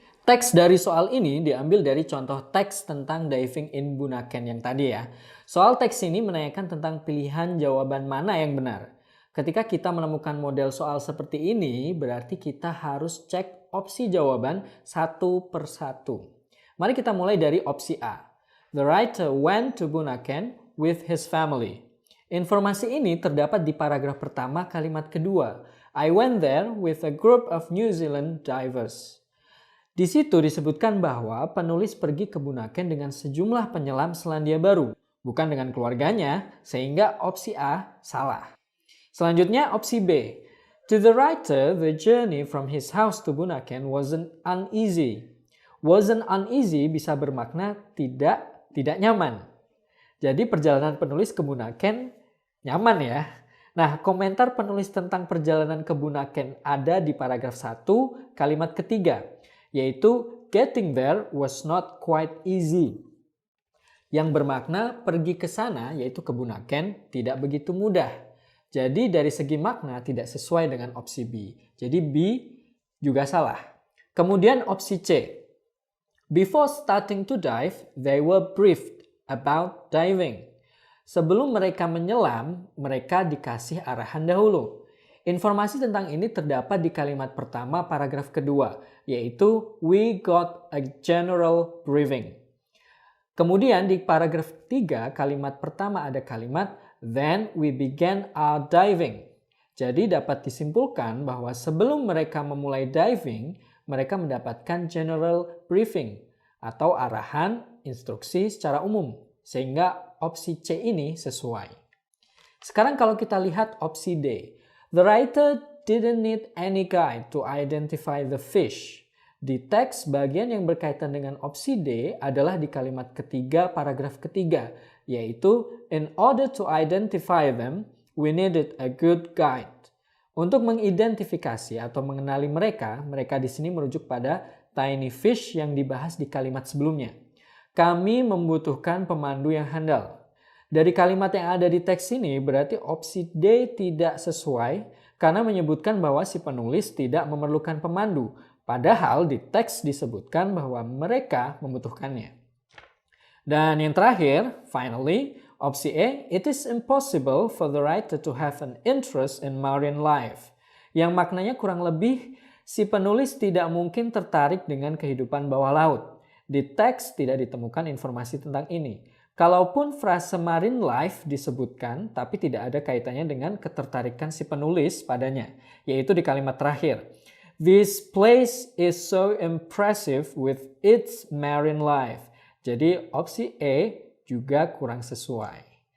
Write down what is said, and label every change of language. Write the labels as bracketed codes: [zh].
[id] Teks dari soal ini diambil dari contoh teks tentang diving in Bunaken yang tadi ya. Soal teks ini menanyakan tentang pilihan jawaban mana yang benar. Ketika kita menemukan model soal seperti ini, berarti kita harus cek opsi jawaban satu per satu. Mari kita mulai dari opsi A. [en] The writer went to Bunaken with his family. [id] Informasi ini terdapat di paragraf pertama kalimat kedua. [en] I went there with a group of New Zealand divers. [id] Di situ disebutkan bahwa penulis pergi ke Bunaken dengan sejumlah penyelam Selandia Baru, bukan dengan keluarganya, sehingga opsi A salah. Selanjutnya opsi B. [en] To the writer, the journey from his house to Bunaken wasn't uneasy. Wasn't uneasy [id] bisa bermakna tidak nyaman. Jadi perjalanan penulis ke Bunaken nyaman ya. Nah, komentar penulis tentang perjalanan ke Bunaken ada di paragraf 1 kalimat ketiga, yaitu [en] getting there was not quite easy. [id] Yang bermakna pergi ke sana, yaitu ke Bunaken, tidak begitu mudah. Jadi dari segi makna tidak sesuai dengan opsi B. Jadi B juga salah. Kemudian opsi C. [en] Before starting to dive, they were briefed about diving. [id] Sebelum mereka menyelam, mereka dikasih arahan dahulu. Informasi tentang ini terdapat di kalimat pertama paragraf kedua, yaitu [en] we got a general briefing. [id] Kemudian di paragraf 3 kalimat pertama ada kalimat [en] then we began our diving. [id] Jadi dapat disimpulkan bahwa sebelum mereka memulai diving, mereka mendapatkan general briefing atau arahan instruksi secara umum, sehingga opsi C ini sesuai. Sekarang kalau kita lihat opsi D. [en] The writer didn't need any guide to identify the fish. [id] Di teks bagian yang berkaitan dengan opsi D adalah di kalimat ketiga paragraf ketiga, yaitu [en] in order to identify them, we needed a good guide. [id] Untuk mengidentifikasi atau mengenali mereka di sini merujuk pada tiny fish yang dibahas di kalimat sebelumnya. Kami membutuhkan pemandu yang handal. Dari kalimat yang ada di teks ini berarti opsi D tidak sesuai karena menyebutkan bahwa si penulis tidak memerlukan pemandu. Padahal di teks disebutkan bahwa mereka membutuhkannya. Dan yang terakhir, [en] finally, opsi A, it is impossible for the writer to have an interest in marine life. [id] Yang maknanya kurang lebih, si penulis tidak mungkin tertarik dengan kehidupan bawah laut. Di teks tidak ditemukan informasi tentang ini. Kalaupun frase marine life disebutkan, tapi tidak ada kaitannya dengan ketertarikan si penulis padanya, yaitu di kalimat terakhir. [en] This place is so impressive with its marine life. [id] Jadi opsi E juga kurang sesuai.